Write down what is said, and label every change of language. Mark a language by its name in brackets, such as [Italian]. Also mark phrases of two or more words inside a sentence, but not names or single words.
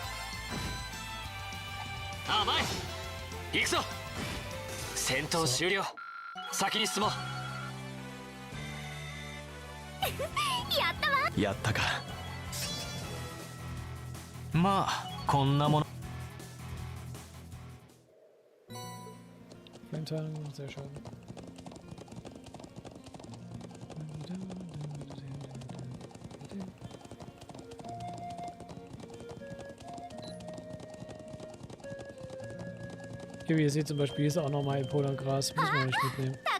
[Japanese] 甘い。行くぞ。戦闘終了。先に進もう。やったか。まあこんなもの。 [German] Flintern, sehr schön. Hier, wie ihr seht zum Beispiel, ist auch nochmal Epolangras. Müssen wir nicht mitnehmen.